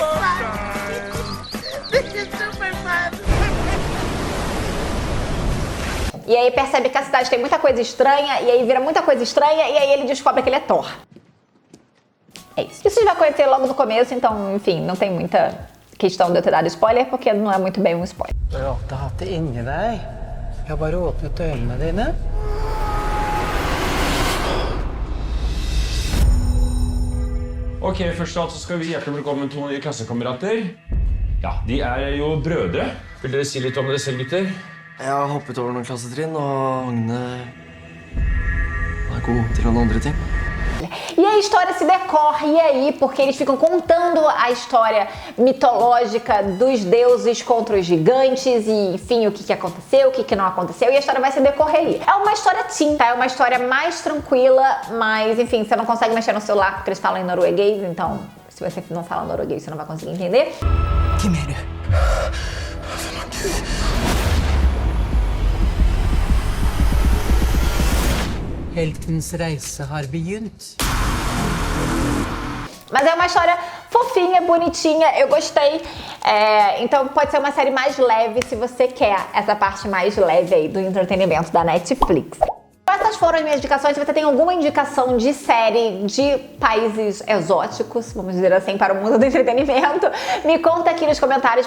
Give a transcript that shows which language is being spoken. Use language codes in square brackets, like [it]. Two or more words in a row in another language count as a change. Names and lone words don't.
[pt] E aí percebe que a cidade tem muita coisa estranha, e aí vira muita coisa estranha, e aí ele descobre que ele é Thor. É isso. Isso você vai conhecer logo no começo, então, enfim, não tem muita questão de eu ter dado spoiler, porque não é muito bem um spoiler. [no] Rart å ha det inni deg. Jeg har bare åpnet øynene dine. Ok, først av alt så skal vi hjertelig velkommen to nye klassekamerater. Ja, de er jo brødre. Vil dere si litt om dere selv, gutter? Jeg har hoppet over noen klassetrinn, og Agne er god til noen andre ting. [pt] E a história se decorre aí, porque eles ficam contando a história mitológica dos deuses contra os gigantes e, enfim, o que aconteceu, o que não aconteceu, e a história vai se decorrer aí. É uma história teen, tá? É uma história mais tranquila, mas, enfim, você não consegue mexer no celular porque eles falam em norueguês, então, se você não fala norueguês, você não vai conseguir entender. [no] Hvem er du? Heltens reise har begynt. [pt] Mas é uma história fofinha, bonitinha, eu gostei. Então pode ser uma série mais leve se você quer essa parte mais leve aí do entretenimento da Netflix. Essas foram as minhas indicações. Se você tem alguma indicação de série de países exóticos, vamos dizer assim, para o mundo do entretenimento, me conta aqui nos comentários.